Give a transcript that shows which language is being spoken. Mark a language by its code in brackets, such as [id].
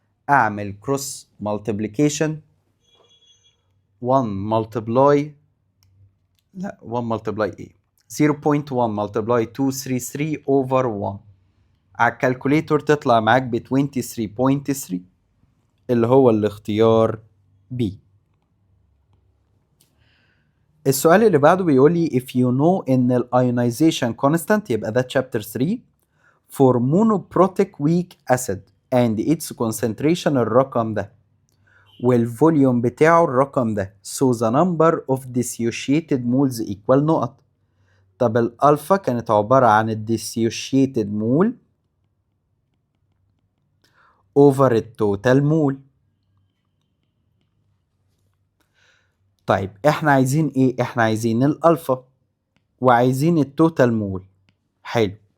[ar] اعمل كروس مالتيبليكيشن. 1 ملتبلاي، لا 1 ملتبلاي ايه، 0.1 ملتبلاي 233 اوفر 1 على الكالكوليتور تطلع معاك ب 23.3 اللي هو الاختيار B. السؤال اللي بعده بيقول لي [en] if you know ان ال ionization constant، [ar] يبقى ده [en] chapter 3 for monoprotic weak acid and its concentration [ar] الرقم ده والفوليوم بتاعه الرقم ده، [en] so the number of dissociated moles equal [ar] نقط. طب الالفا كانت عبارة عن ال [en] dissociated mole over [ar] التوتال مول. طيب احنا عايزين ايه؟ احنا عايزين الالفا وعايزين التوتال مول. حلو.